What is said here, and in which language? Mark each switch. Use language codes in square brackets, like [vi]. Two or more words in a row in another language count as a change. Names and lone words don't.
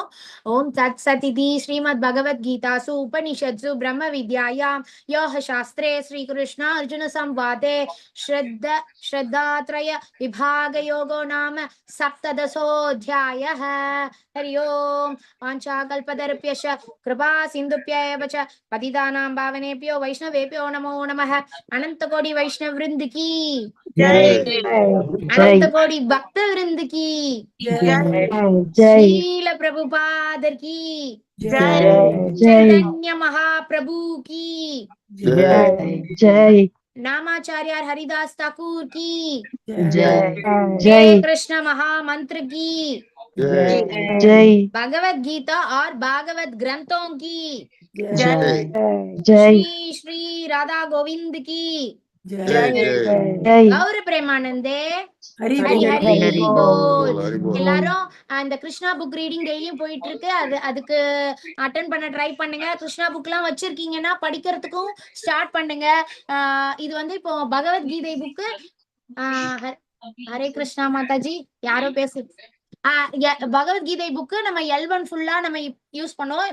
[sa] ॐ तत् सदिति श्रीमद्भगवद्गीतासु उपनिषत्सु ब्रह्म विद्यायां योग शास्त्रे श्री कृष्ण अर्जुन संवादे श्रद्धात्रय विभाग योगो नाम சப்ததசோऽध्यायः. [ta] ஹரி ஓம். [sa] वाञ्छाकल्पतरुभ्यश्च कृपा सिन्धुभ्य एव च पतितानां पावनेभ्यो वैष्णवेभ्यो नमो नमः. [hi] अनंत कोटि वैष्णव वृंद की जय अनंत कोटि भक्त वृंद की जय शील प्रभुपाद की जय चैतन्य महाप्रभु की जय जय नामाचार्य हरिदास ठाकुर की जय जय कृष्ण महामंत्र की जय भगवत गीता और भागवत ग्रंथों की जय जय श्री श्री राधा गोविंद की जय गौर प्रेमानंदे हरि हरि हरि हरि बोल. बोल. [ta] எல்லாரும் அந்த கிருஷ்ணா [en] book reading [ta] டெய்லியும் போயிட்டு இருக்கு. அதுக்கு அட்டென்ட் பண்ண ட்ரை பண்ணுங்க. கிருஷ்ணா புக் எல்லாம் வச்சிருக்கீங்கன்னா படிக்கிறதுக்கும் ஸ்டார்ட் பண்ணுங்க. இது வந்து இப்போ பகவத்கீதை புக்கு. ஹரே கிருஷ்ணா மாதாஜி, யாரோ பேசு. பகவத்கீதை புக்கு நம்ம L1 ஃபுல்லா நம்ம யூஸ் பண்ணுவோம்.